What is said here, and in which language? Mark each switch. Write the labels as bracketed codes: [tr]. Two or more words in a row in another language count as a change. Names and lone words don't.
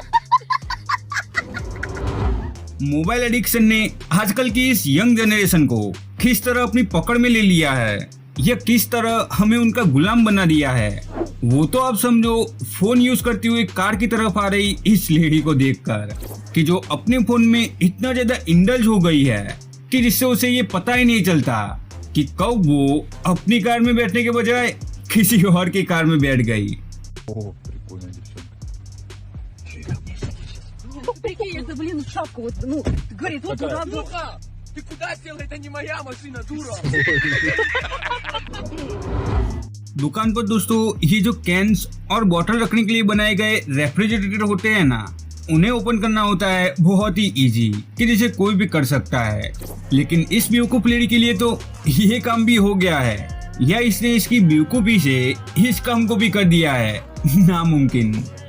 [en] mobile addiction [hi] ने आजकल की इस [en] young generation [hi] को किस तरह अपनी पकड़ में ले लिया है या किस तरह हमें उनका गुलाम बना दिया है, वो तो आप समझो [en] phone use [hi] करते हुए कार की तरफ आ रही इस लेडी को देखकर, कि जो अपने फोन में इतना ज्यादा इंडल्ज हो गई है कि जिससे उसे ये पता ही नहीं चलता कि कब वो अपनी कार में बैठने के बजाय किसी और की कार में बैठ गई। [ru] Прикинь, это, блин, шапка, вот, ну, говорит, вот туда, Духа! Ты куда сел? Это не моя машина, дура! [hi] दुकान पर दोस्तों ये जो कैंस और बॉटल रखने के लिए बनाए गए रेफ्रिजरेटर होते हैं ना, उन्हें ओपन करना होता है बहुत ही इजी कि जिसे कोई भी कर सकता है। लेकिन इस बेवकूफ लेडी के लिए तो ये काम भी हो गया है या इसने इसकी बेवकूफी से इस काम को भी कर दिया है नामुमकिन।